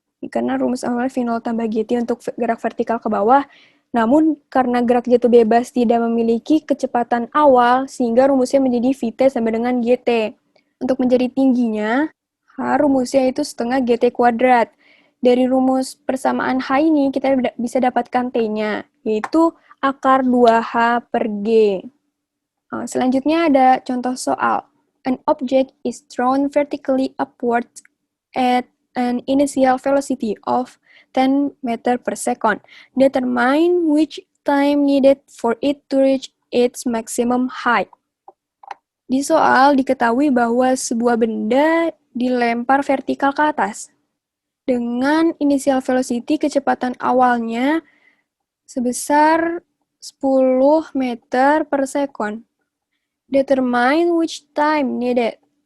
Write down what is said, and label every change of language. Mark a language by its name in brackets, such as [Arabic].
[Indonesian] Karena rumus awalnya V0 tambah GT untuk gerak vertikal ke bawah, namun karena gerak jatuh bebas tidak memiliki kecepatan awal, sehingga rumusnya menjadi VT sama dengan GT. Untuk mencari tingginya, rumusnya itu setengah GT kuadrat. Dari rumus persamaan H ini, kita bisa dapatkan T-nya, yaitu akar 2H per G. Selanjutnya ada contoh soal. [English] An object is thrown vertically upward at an initial velocity of 10 meter per second. Determine which time needed for it to reach its maximum height. [Indonesian] Di soal diketahui bahwa sebuah benda dilempar vertikal ke atas dengan initial velocity kecepatan awalnya sebesar 10 meter per second. [English] Determine which time needed.